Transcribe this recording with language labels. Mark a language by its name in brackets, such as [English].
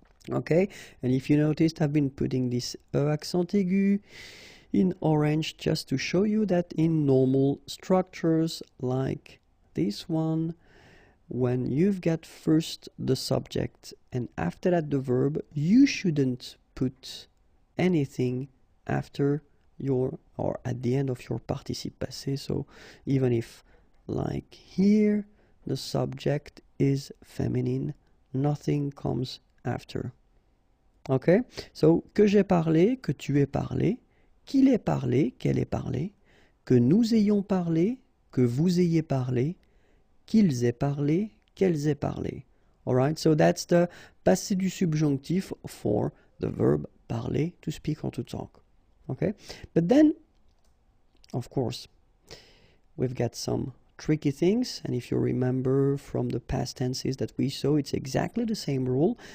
[English] Okay, and if you noticed, I've been putting this E accent aigu in orange just to show you that in normal structures like this one, when you've got first the subject and after that the verb, you shouldn't put anything after your or at the end of your participe passé. So even if like here the subject is feminine, nothing comes after. Okay, so [French] que j'ai parlé, que tu aies parlé, qu'il ait parlé, qu'elle ait parlé, que nous ayons parlé, que vous ayez parlé, qu'ils aient parlé, qu'elles aient parlé. [English] All right, so that's the passé du subjonctif for the verb parler, to speak or to talk. Okay, but then, of course, we've got some tricky things, and if you remember from the past tenses that we saw, it's exactly the same rule.